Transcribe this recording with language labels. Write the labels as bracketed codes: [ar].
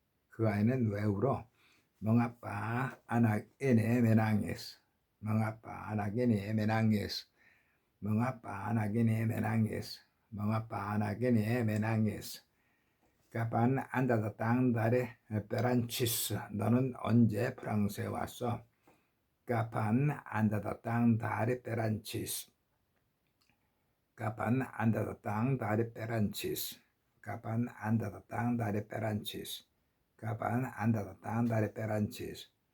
[ko] 그 아이는 왜 울어? [id] mengapa anak ini menangis? mengapa anak ini menangis? mengapa anak ini menangis? mengapa anak ini menangis? kapan Anda datang dari Perancis? [ko] 너는 언제 프랑스에 왔어? [id] kapan Anda datang dari Perancis? kapan Anda datang dari Perancis? kapan Anda datang dari Perancis? kapan Anda datang dari Perancis?